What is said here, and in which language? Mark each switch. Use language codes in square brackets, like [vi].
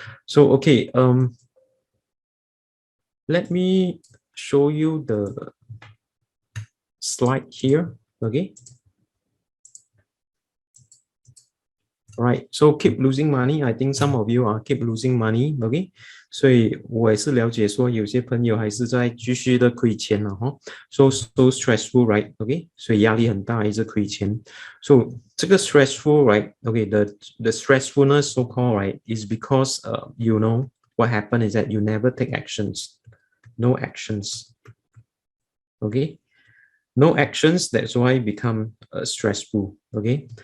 [en] So okay, let me show you the slide here. Okay. All right. So keep losing money. I think some of you are keep losing money. Okay. [zh] 所以我也是了解说有些朋友还是在继续的亏钱了哈。 [en] So stressful, right? Okay. [zh] 所以压力很大，一直亏钱。 [en] So 这个 stressful, right? Okay. The stressfulness so called, right, is because you know what happened is that you never take actions. No actions. Okay. No actions, that's why it become stressful. Okay.